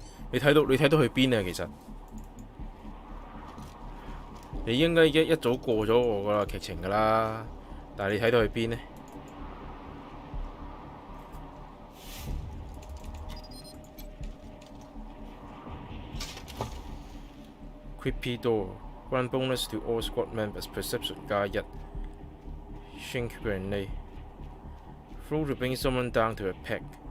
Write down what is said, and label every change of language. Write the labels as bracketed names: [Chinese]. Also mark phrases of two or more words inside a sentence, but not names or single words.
[Cantonese] 你睇到去邊啊？其實你應該一早過咗我個劇情㗎啦，但係你睇到去邊呢？ [English] Creepy door. One bonus to all squad members. Perception 加1. Shrink grenade. Throw to bring someone down to a peg.